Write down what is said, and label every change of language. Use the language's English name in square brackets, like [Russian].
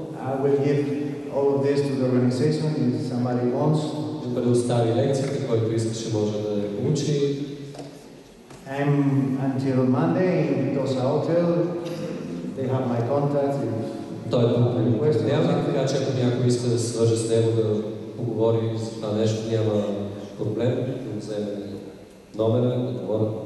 [English] I will give all of this to the organization if somebody wants. [Bulgarian] Предостави лекцията, който искаше може да я получи. [English] I'm until Monday in Tosa Hotel. They have my contact. [Bulgarian] Той е понеделник, така че ако някой иска да се свърже с него да поговори за това нещо, няма проблем, да вземе номера, да говоря.